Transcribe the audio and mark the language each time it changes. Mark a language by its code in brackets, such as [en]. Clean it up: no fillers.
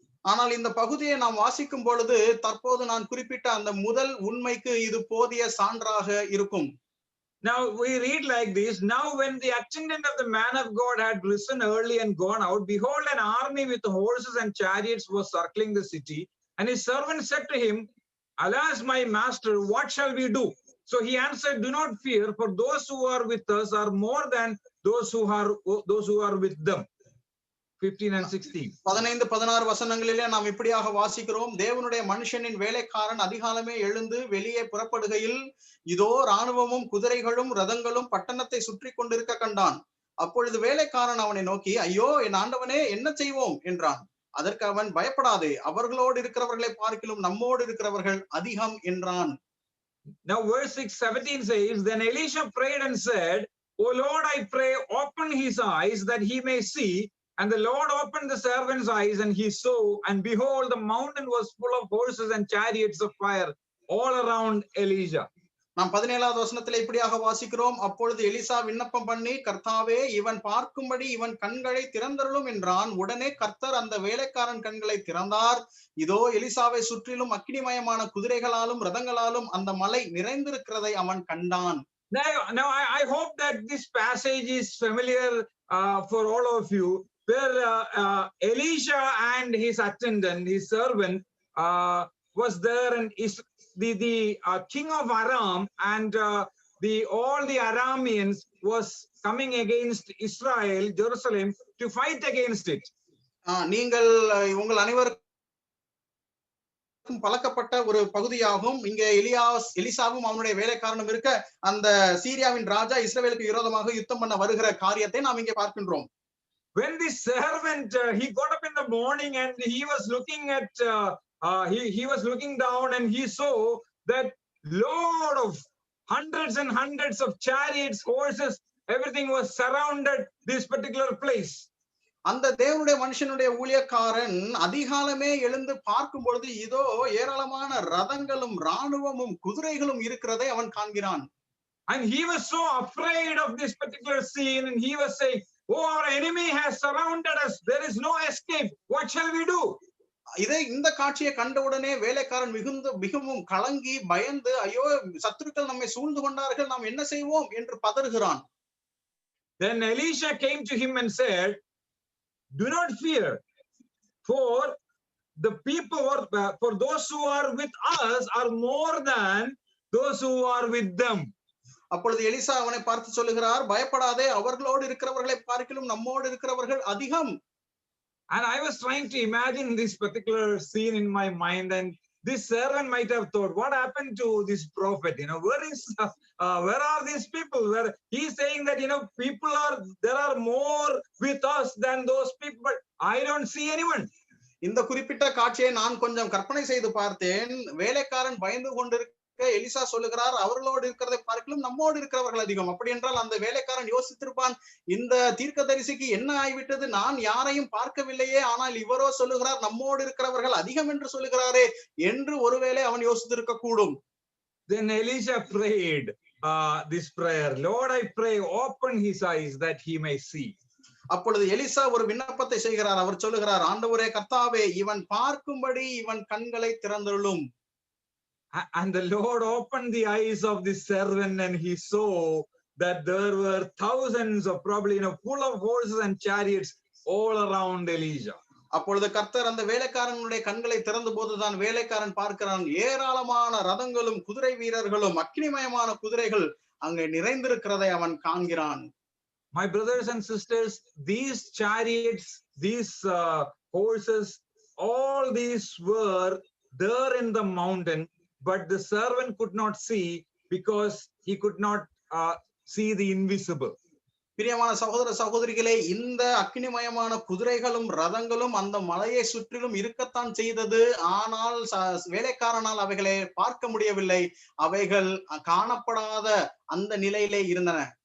[ta] ஆனால் இந்த பகுதியை நாம் வாசிக்கும் பொழுது தற்போது நான் குறிப்பிட்ட அந்த முதல் உண்மைக்கு இது போதிய சான்றாக இருக்கும். [en] Now we read like this. Now when the attendant of the man of God had risen early and gone out, behold, an army with horses and chariots was circling the city. And his servant said to him, Alas, my master, what shall we do? So he answered, Do not fear, for those who are with us are more than those who are with them. 15 and 16. [ta] 15-16 வசனங்களிலே நாம் இப்படியாக வாசிக்கிறோம். தேவனுடைய மனுஷனின் வேலைக்காரன் அதிகாலமே எழுந்து வெளியே புறப்படுகையில் இதோ ராணுவமும் குதிரைகளும் ரதங்களும் பட்டணத்தை சுற்றி கொண்டிருக்க கண்டான். அப்பொழுது வேலைக்காரன் அவனை நோக்கி, ஐயோ என் ஆண்டவனே, என்ன செய்வோம் என்றான். அதற்கு அவன், பயப்படாதே, அவர்களோடு இருக்கிறவர்களை பார்க்கிலும் நம்மோடு இருக்கிறவர்கள் அதிகம் என்றான். [en] Now verse 17 says, then Elisha prayed and said, O Lord, I pray, open his eyes that he may see. And the Lord opened the servant's eyes, and he saw, and behold, the mountain was full of horses and chariots of fire all around Elijah. [ta] நாம் 17வது வசனத்திலே இப்படியாக வாசிக்கிறோம். அப்பொழுது Elisha விண்ணப்பம் பண்ணி, கர்த்தாவே, இவன் பார்க்கும்படி இவன் கண்களை திறந்தருளும் என்றான். உடனே கர்த்தர் அந்த வேலைக்காரன் கண்களை திறந்தார். இதோ எலிசாவை சுற்றிலும் அக்கினிமயமான குதிரைகளாலும் ரதங்களாலும் அந்த மலை நிறைந்திருக்கிறதை அவன் கண்டான். [en] Now I hope that this passage is familiar for all of you, where Elisha and his attendant, his servant, was there, and the king of Aram and all the Arameans was coming against Israel, Jerusalem, to fight against it. [ta] நீங்கள் உங்கள் அனைவருக்கும் பழக்கப்பட்ட ஒரு பகுதியாகும். இங்க எலிசாவும் அவனுடைய வேலைக்காரனும் இருக்க அந்த சீரியாவின் ராஜா இஸ்ரவேலுக்கு விரோதமாக யுத்தம் பண்ண வருகிற காரியத்தை நாம் இங்கே பார்க்கின்றோம். [en] When the servant he got up in the morning and he was looking at he was looking down and he saw that load of hundreds and hundreds of chariots, horses, everything was surrounded this particular place. [ta] அந்த தேவனுடைய மனுஷனுடைய ஊழியக்காரன் அதிகாலமே எழுந்து பார்க்கும் பொழுது இதோ ஏராளமான ரதங்களும் ராணுவமும் குதிரைகளும் இருக்கிறதை அவன் காண்கிறான். [en] And he was so afraid of this particular scene, and he was saying, oh, our enemy has surrounded us, there is no escape, what shall we do? [ta] இந்த காட்சியை கண்டவுடனே வேலைக்காரன் மிகவும் கலங்கி பயந்து, ஐயோ, சத்துருக்கள் நம்மை சூழ்ந்து கொண்டார்கள், நாம் என்ன செய்வோம் என்று பதறுகிறான். [en] Then Elisha came to him and said, do not fear, for the people, for those who are with us are more than those who are with them. [ta] அப்பொழுது எலிசா அவனை பார்த்து சொல்லுகிறார், பயப்படாதே, அவர்களோடு இருக்கிறவர்களை பார்க்கிலும் நம்மோடு இருக்கிறவர்கள் அதிகம். [en] And I was trying to imagine this particular scene in my mind, and this servant might have thought, what happened to this prophet? Where are these people? Where he's saying that, there are more with us than those people, but I don't see anyone. [ta] இந்த குறிப்பிட்ட காட்சியை நான் கொஞ்சம் கற்பனை செய்து பார்த்தேன். வேலைக்காரன் பயந்து கொண்டிருக்க எலிசா சொல்லுகிறார், அவர்களோடு இருக்கிறதை பார்க்கலும் நம்மோடு இருக்கிறவர்கள் அதிகம். அப்படி என்றால் அந்த வேலைக்காரன் யோசித்திருப்பான், இந்த தீர்க்கதரிசிக்கு என்ன ஆகிவிட்டது, நான் யாரையும் பார்க்கவில்லையே, ஆனால் இவரோ சொல்லுகிறார் நம்மோடு இருக்கிறவர்கள் அதிகம் என்று சொல்லுகிறாரே என்று ஒருவேளை அவன் யோசித்திருக்க கூடும். [en] Then Elisha prayed this prayer, Lord, I pray, open his eyes that he may see. [ta] அப்பொழுது எலிசா ஒரு விண்ணப்பத்தை செய்கிறார். அவர் சொல்லுகிறார், ஆண்டவரே கர்த்தாவே, இவன் பார்க்கும்படி இவன் கண்களை திறந்தருளும். [en] And the Lord opened the eyes of this servant, and he saw that there were thousands of, probably full of horses and chariots all around Elijah. [ta] அப்பொழுது கர்த்தர் அந்த வேலைக்காரனுடைய கண்களை திறந்த போதுதான் வேலைக்காரன் பார்க்கிறான், ஏராளமான ரதங்களும் குதிரை வீரர்களும் அக்னிமயமான குதிரைகள் அங்கே நிறைந்திருக்கிறதை அவன் காண்கிறான். [en] My brothers and sisters, these chariots, these horses, all these were there in the mountain, but the servant could not see because he could not see the invisible. [ta] பிரியமான சகோதர சகோதரிகளே, இந்த அக்னிமயமான குதிரைகளும் ரதங்களும் அந்த மலையை சுற்றிலும் இருக்கத்தான் செய்தது. ஆனால் வேலைக்காரனால் அவைகளை பார்க்க முடியவில்லை. அவைகள் காணப்படாத அந்த நிலையிலே இருந்தன.